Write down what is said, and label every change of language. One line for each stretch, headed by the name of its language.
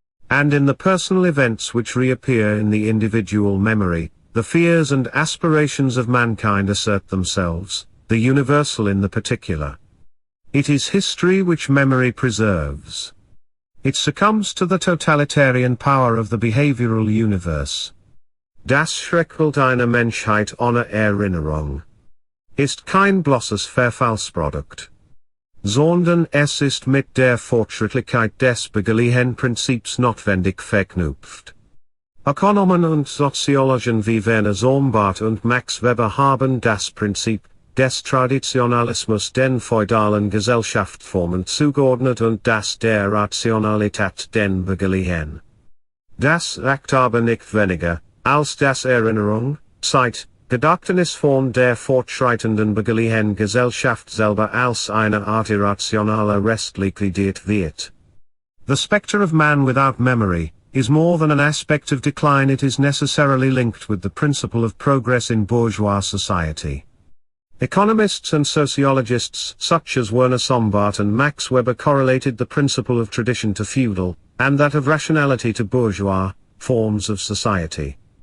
English: And in the personal events which reappear in the individual memory, the fears and aspirations of mankind assert themselves, the universal in the particular. It is history which memory preserves. It succumbs to the totalitarian power of the behavioral universe.
German: Das Schreckbild einer Menschheit ohne Erinnerung ist kein bloßes Verfallsprodukt. sondern es ist mit der Fortschrittlichkeit des bürgerlichen Prinzips notwendig verknüpft. Ökonomen und Soziologen wie Werner Sombart und Max Weber haben das Prinzip des Traditionalismus den feudalen Gesellschaftsformen zugeordnet und das der Rationalität den bürgerlichen. Das sagt aber nicht weniger, als das Erinnerung, Zeit, Gedächtnis von der fortschreitenden bürgerlichen Gesellschaft selber als eine Art irrationaler Rest liquidiert wird.
English: The spectre of man without memory is more than an aspect of decline, it is necessarily linked with the principle of progress in bourgeois society. Economists and sociologists such as Werner Sombart and Max Weber correlated the principle of tradition to feudal, and that of rationality to bourgeois, forms of society.